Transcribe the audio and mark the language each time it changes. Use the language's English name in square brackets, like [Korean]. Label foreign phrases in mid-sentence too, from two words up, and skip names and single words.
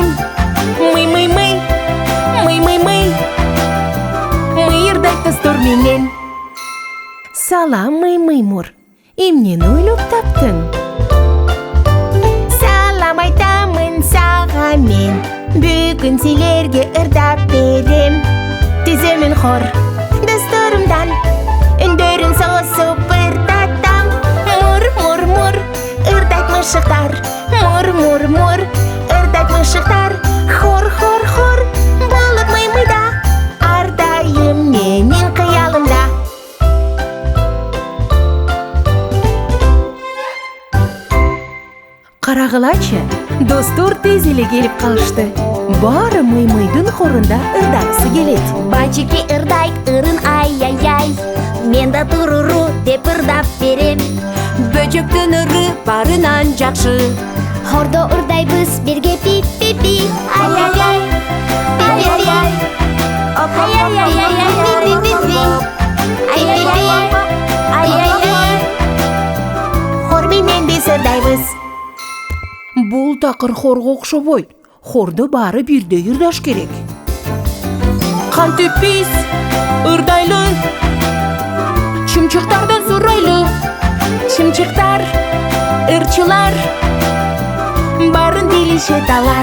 [Kyrgyz] Мый-мый-мый, мый-мый-мый, мый ырдайт достор менен. Салам, мый-мый мур. Эмнени ойлоп таптың? Салам айтамын сага мен. Бүгүн силерге ырдап берем. Түзөмүн хор досторумдан. Үндөрүн согусуп ырдатам. Мур, мур, мур, ырдайт мышыктар. Мур, мур, мур, ырдайт мышыктар. Хор, хор, хор, болот мый-мыйда. Ардайым менин кыялымда. Карагылачы, достор тез эле келип калышты. Баары мый-мыйдын хорунда ырдагысы келет. Бачеки ырдайт ырын ай-яй-яй. Мен да туруру деп ырдап берем. Бөжөктүн ыры барынан жакшы. Хордо ырдайбыз бирге пип-пип-пи. Ай-яй-яй, пип-пип-пи. Ай-яй-яй, пип-пип-пи. Ай-яй-яй, ай-яй-яй. Хор менен биз ырдайбыз. Бул такыр хорго окшобойт. Хордо баары бирдей ырдаш керек. Кантип биз ырдайлы, чымчыктардан сурайлы. Чымчыктар, ырчылар, баарын билишет алар.